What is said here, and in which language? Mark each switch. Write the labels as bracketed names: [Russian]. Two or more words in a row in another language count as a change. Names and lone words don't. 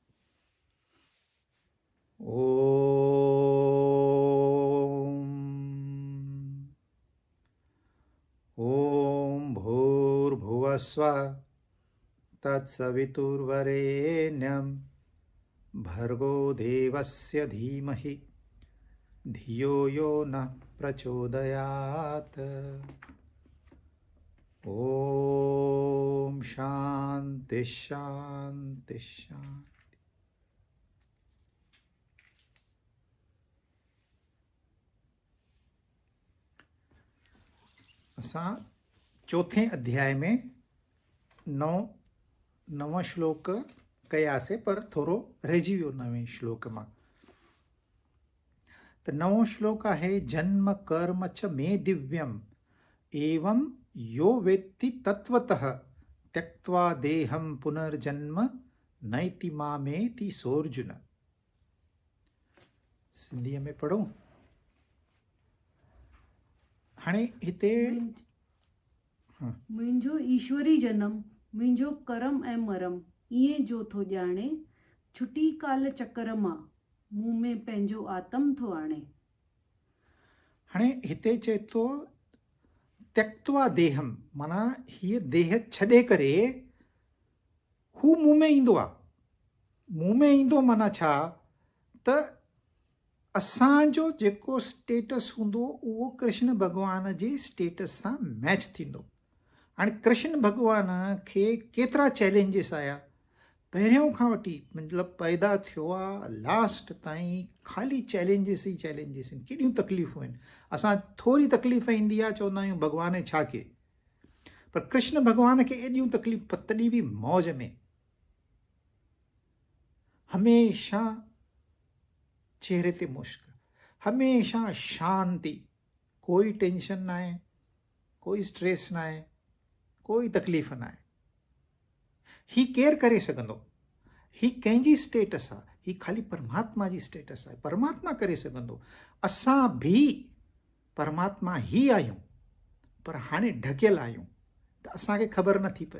[Sanskrit] ॐ भूर्भुवस्वः तत्सवितुर्वरेण्यं भर्गो देवस्य धीमहि धियो यो नः प्रचोदयात्। ॐ शान्ति शान्ति शान्ति। [Sindhi] असां चौथे अध्याय में नव श्लोक कयासीं, पर थोरो रहिजी वियो नवें श्लोक मां। त नवों श्लोक आहे, [Sanskrit] जन्म कर्म च मे दिव्यम एवं यो वेत्ति तत्वतः त्यक्त्वा देहं पुनर्जन्म नैति मामेति सोऽर्जुन। [Sindhi] सिंधीअ में पढ़ूं। हाणे हिते मुंहिंजो ईश्वरी जनम, मुंहिंजो करम ऐं मरम ईअं जो थो ॼाणे, छुटी काल चकर मां मूं में पंहिंजो आत्म थो आणे। हाणे हिते चए थो [Sanskrit] त्यक्त्वा देहम, [Sindhi] माना हीअ देह छॾे करे हू मूं में ईंदो आहे। मूं में ईंदो माना छा, त असांजो जेको स्टेटस हूंदो उहो कृष्ण भॻवान जे स्टेटस सां मैच थींदो। हाणे कृष्ण भॻवान खे केतिरा चैलेंजिस आया, पहिरियों खां वठी मतिलबु पैदा थियो आहे लास्ट ताईं ख़ाली चैलेंजिस ई चैलेंजिस आहिनि। केॾियूं तकलीफ़ूं आहिनि। असां थोरी तकलीफ़ ईंदी आहे चवंदा आहियूं भॻवान छा कये, पर कृष्ण भॻवान खे एॾियूं तकलीफ़, तॾहिं बि मौज में, हमेशा चेहरे ते मुश्क, हमेशा शांति, कोई टेंशन ना आहे, कोई स्ट्रेस ना आहे, कोई तकलीफ़ ना आहे। ही केरु करे सघंदो? ही कंहिंजी स्टेटस आहे? ही ख़ाली परमात्मा जी स्टेटस आहे। परमात्मा करे सघंदो। असां भी परमात्मा ही आहियूं, पर हाणे ढकियल आहियूं त असांखे ख़बर नथी पए।